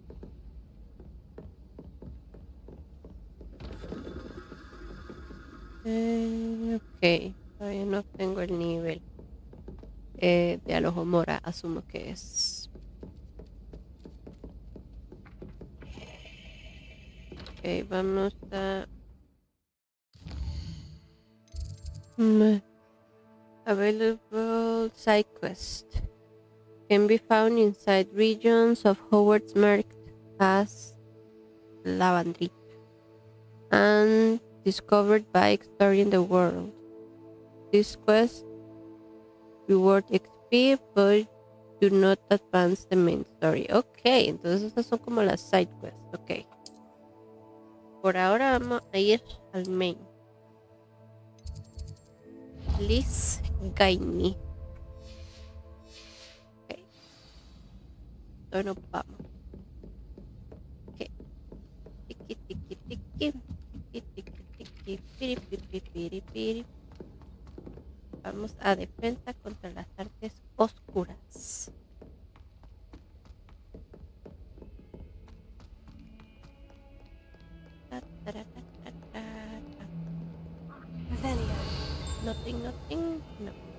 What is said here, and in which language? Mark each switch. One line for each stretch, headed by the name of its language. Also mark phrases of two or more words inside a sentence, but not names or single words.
Spanish: Ok. Todavía no tengo el nivel de Alohomora. Asumo que es. Ok, vamos a...
English: Available side quest can be found inside regions of Hogwarts marked as Lavandry and discovered by exploring the world. This quest reward XP but do not advance the main story.
Spanish: Ok, entonces estas son como las
English: side quests.
Spanish: Ok. Por ahora vamos a ir al main. Liz Gaini. Ok. Entonces nos vamos. Ok. Tiki, tiki, tiki. Tiki, tiki, tiki. Piri, piri, piri, piri. Vamos a defensa contra las artes oscuras.
English: Nothing, nothing, no.